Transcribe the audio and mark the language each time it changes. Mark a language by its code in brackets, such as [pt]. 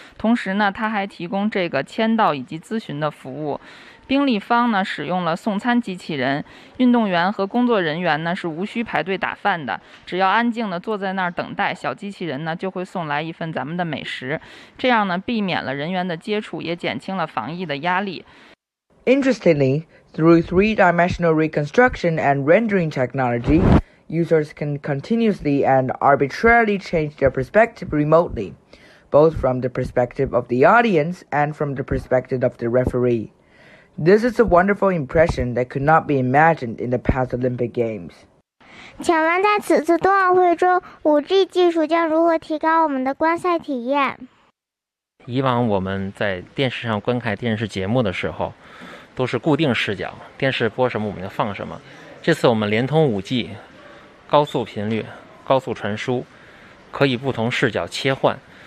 [zh] 同时呢，它还提供这个签到以及咨询的服务。冰立方呢，使用了送餐机器人，运动员和工作人员呢是无需排队打饭的，只要安静的坐在那儿等待，小机器人呢就会送来一份咱们的美食。这样呢，避免了人员的接触，也减轻了防疫的压力。 [en] Interestingly, through three-dimensional reconstruction and rendering technology, users can continuously and arbitrarily change their perspective remotely, both from the perspective of the audience and from the perspective of the referee. This is a wonderful impression that could not be imagined in the past Olympic Games. [zh] 请问在此次冬奥会中 ,5G 技术将如何提高我们的观赛体验？以往我们在电视上观看电视节目的时候都是固定视角，电视播什么我们就放什么。这次我们联通 5G 高速频率高速传输，可以不同视角切换，